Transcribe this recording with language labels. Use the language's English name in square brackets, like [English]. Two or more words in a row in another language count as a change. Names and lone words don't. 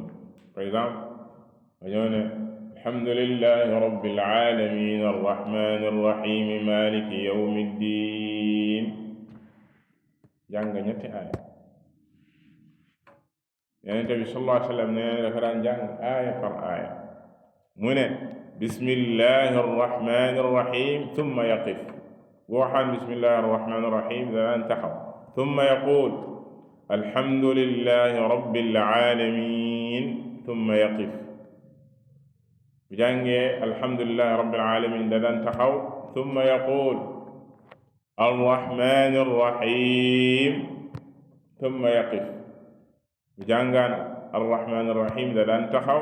[French] par exemple [Wolof] dañoo ne [Arabic] الحمد لله رب العالمين الرحمن الرحيم مالك يوم الدين, [Wolof] jàng ñetti aaya. yonente bi [Arabic] صلى الله عليه وسلم [Wolof] nee dafa daan jàng aaya par aaya. mu ne [Arabic] بسم الله الرحمن الرحيم ثم يقف, [Wolof] bu waxaan [Arabic] بسم الله الرحمن الرحيم [Wolof] daan taxaw. [Arabic] ثم يقول الحمد لله رب العالمين ثم يقف, [Wolof] bu jàngee [Arabic] الحمد لله رب العالمين [Wolof] daan taxaw. [Arabic] ثم يقول الرحمن الرحيم ثم يقف, [Wolof] bu jàngaan [Arabic] الرحمن الرحيم [Wolof] daan taxaw.